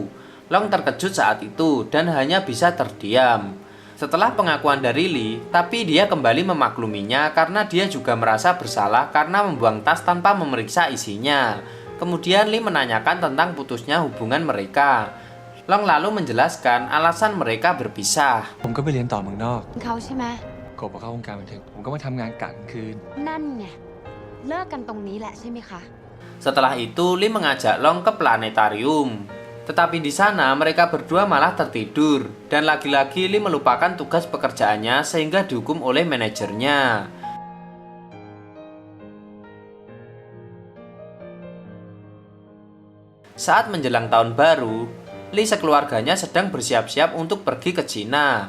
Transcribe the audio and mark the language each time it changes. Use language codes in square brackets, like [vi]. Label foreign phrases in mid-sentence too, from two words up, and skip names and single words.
[id] Long terkejut saat itu dan hanya bisa terdiam. Setelah pengakuan dari Lee, tapi dia kembali memakluminya karena dia juga merasa bersalah karena membuang tas tanpa memeriksa isinya. Kemudian Lee menanyakan tentang putusnya hubungan mereka. Long lalu menjelaskan alasan mereka berpisah. [th] ผมก็ไปเรียนต่อเมืองนอก เขาใช่ไหม กบพอเข้าวงการบันเทิงผมก็มาทำงานกะกลางคืน นั่นไง เลิกกันตรงนี้แหละใช่ไหมคะ [id] Setelah itu Lee mengajak Long ke planetarium. Tetapi di sana mereka berdua malah tertidur dan lagi-lagi Lee melupakan tugas pekerjaannya sehingga dihukum oleh manajernya. Saat menjelang tahun baru, Lee sekeluarganya sedang bersiap-siap untuk pergi ke Cina.